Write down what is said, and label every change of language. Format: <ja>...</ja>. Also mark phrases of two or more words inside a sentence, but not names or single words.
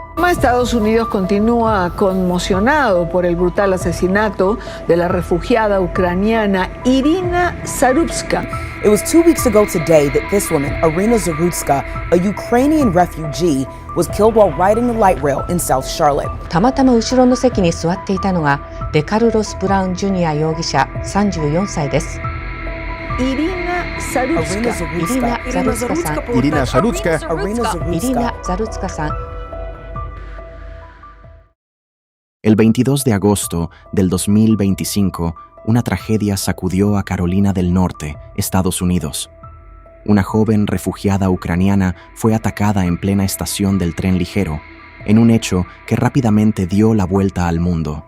<es>Estados Unidos continúa conmocionado por el brutal asesinato de la refugiada ucraniana Irina Zarutska.</es> <en>It was 2 weeks ago today that this woman, Irina Zarutska, a Ukrainian refugee, was killed while riding the light rail in South Charlotte.</en> <ja>たまたま後ろの席に座っていたのがデカルロス・ブラウン・ジュニア容疑者34歳です。イリナ・ザルツカさん。イリナ・ザルツカさん。</ja> <es>El 22 de agosto del 2025, una tragedia sacudió a Carolina del Norte, Estados Unidos. Una joven refugiada ucraniana fue atacada en plena estación del tren ligero, en un hecho que rápidamente dio la vuelta al mundo.</es>